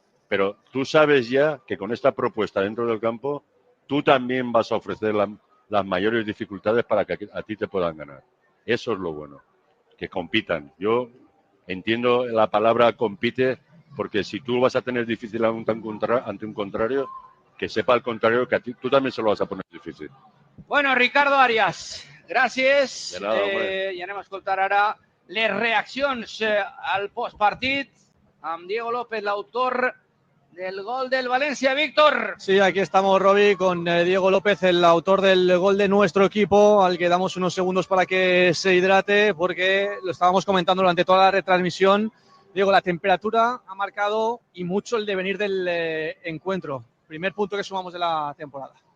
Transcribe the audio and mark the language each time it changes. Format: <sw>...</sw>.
<es>Pero tú sabes ya que con esta propuesta dentro del campo, tú también vas a ofrecer las mayores dificultades para que a ti te puedan ganar. Eso es lo bueno, que compitan. Yo entiendo la palabra compite, porque si tú vas a tener difícil ante un contrario, que sepa al contrario que a ti tú también se lo vas a poner difícil.</es> <ca>Bueno, Ricardo Arias, gràcies.</ca> <es>De nada,</es> <ca>I anem a escoltar ara les reaccions al postpartit amb Diego López, l'autor del gol del Valencia. Víctor.</ca> <es>Sí, aquí estamos, Roby, con Diego López, el autor del gol de nuestro equipo, al que damos unos segundos para que se hidrate, porque lo estábamos comentando durante toda la retransmisión. Diego, la temperatura ha marcado y mucho el devenir del encuentro. Primer punto que sumamos de la temporada.</es>